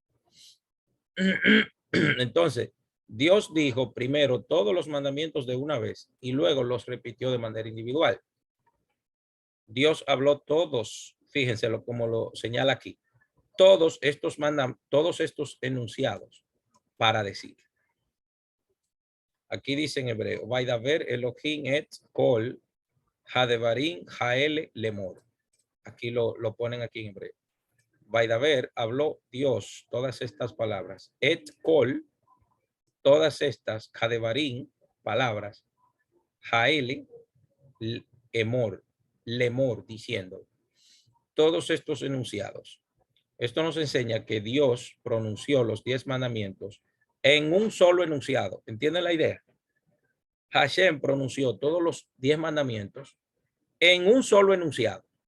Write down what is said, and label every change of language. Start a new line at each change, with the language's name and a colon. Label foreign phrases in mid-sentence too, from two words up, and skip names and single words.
Spanish: Entonces, Dios dijo primero todos los mandamientos de una vez y luego los repitió de manera individual. Dios habló todos, fíjense como lo señala aquí, todos estos enunciados para decir. Aquí dice en hebreo,
Hebrew: וידבר אלהים את כל הדברים האלה לאמר.
Spanish: Aquí lo ponen aquí en hebreo. Vaidaber habló Dios todas estas palabras.
Hebrew: את כל,
Spanish: todas estas hadevarim, palabras.
Hebrew: האלה אמר, לאמר,
Spanish: diciendo. Todos estos enunciados. Esto nos enseña que Dios pronunció los 10 mandamientos en un solo enunciado. ¿Entienden la idea? Hashem pronunció todos los 10 mandamientos en un solo enunciado.